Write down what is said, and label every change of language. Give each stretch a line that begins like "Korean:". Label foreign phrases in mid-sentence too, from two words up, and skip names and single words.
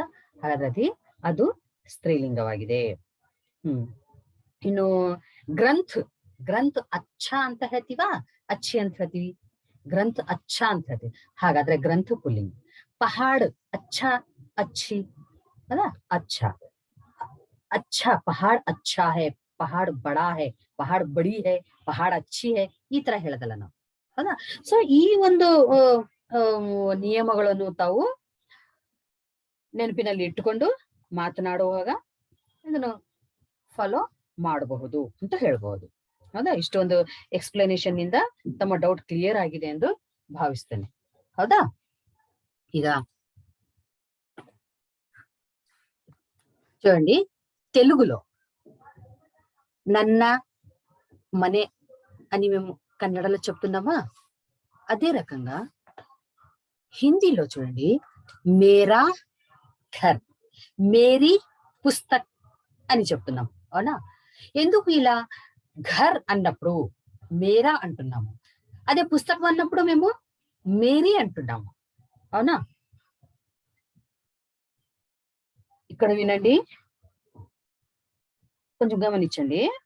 Kannada: ಹಾಗಾದ್ರೆ ಅದು ಸ್ತ್ರೀಲಿಂಗವಾಗಿದೆ. ಇನ್ನು
Hindi: ग्रंथ अच्छा
Kannada: ಅಂತ ಹೇಳ್ತೀವ, ಅಚ್ಚಿ ಅಂತ ಹೇಳ್ತೀವಿ,
Hindi: ग्रंथ अच्छा
Kannada: ಅಂತ ಹೇಳ್ತೀವಿ, ಹಾಗಾದ್ರೆ ಗ್ರಂಥ ಪುಲ್ಲಿಂಗ.
Hindi: पहाड़ अच्छा, अच्छी, ಹೌದಾ, ಅಚ್ಚ, अच्छा पहाड़ अच्छा है, पहाड़ बड़ा है, पहाड़ बड़ी है, पहाड़ अच्छी है,
Kannada: ಈ ತರ ಹೇಳದಲ್ಲ ನಾವು, ಹೌದಾ. ಸೊ ಈ ಒಂದು ನಿಯಮಗಳನ್ನು ತಾವು ನೆನಪಿನಲ್ಲಿ ಇಟ್ಟುಕೊಂಡು ಮಾತನಾಡುವಾಗ ಇದನ್ನು ಫಾಲೋ ಮಾಡಬಹುದು ಅಂತ ಹೇಳ್ಬಹುದು, ಹೌದಾ. ಇಷ್ಟೊಂದು ಎಕ್ಸ್ಪ್ಲನೇಷನ್ ನಿಂದ ತಮ್ಮ ಡೌಟ್ ಕ್ಲಿಯರ್ ಆಗಿದೆ ಎಂದು ಭಾವಿಸ್ತೇನೆ, ಹೌದಾ.
Telugu: ಈಗ చూడండి, తెలుగులో నన్న మనే అని మేము కన్నడలో చెప్తున్నామా, అదే రకంగా హిందీలో చూడండి,
Hindi: मेरा घर, मेरी पुस्तक
Telugu: అని చెప్తున్నాం. అవునా? ఎందుకు ఇలా ఘర్ అన్నప్పుడు మేరా అంటున్నాము, అదే పుస్తకం అన్నప్పుడు మేము మేరీ అంటున్నాము. అవునా? ఇక్కడ వినండి, కొంచెం గమనించండి.